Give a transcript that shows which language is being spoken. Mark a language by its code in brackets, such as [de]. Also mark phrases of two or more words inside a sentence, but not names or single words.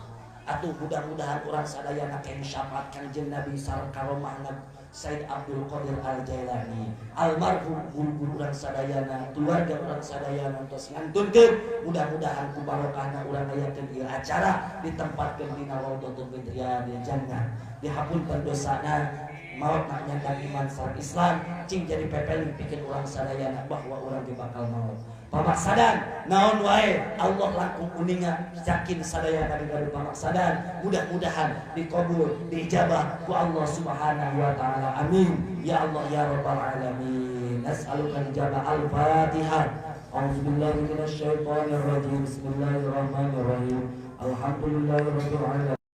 [su] Atuh mudah-mudahan urang sadayana keng syafaat Kanjeng Nabi sareng karomahna Said Abdul Qadir Al Jailani almarhum guru urang sadayana, keluarga urang sadayana tos ngantunkeun mudah-mudahan ku barokahna urang ngayakeun ieu acara ditempatkeun dina [ar] روضة رياض الجنة, [su] dihapunkeun dosana, maot nyanyian iman sareng Islam, cing jadi pepeling pikeun urang sadayana bahwa urang ge bakal maot. Pamaksadan naon wae Allah langkung uningan yakin sadayana dina pamaksadan, mudah-mudahan dikabul diijabah ku Allah [ar] سبحانه وتعالى, آمين يا الله يا رب العالمين. نسألك الإجابة الفاتحة. أعوذ بالله من الشيطان الرجيم. بسم الله الرحمن الرحيم. الحمد لله رب العالمين.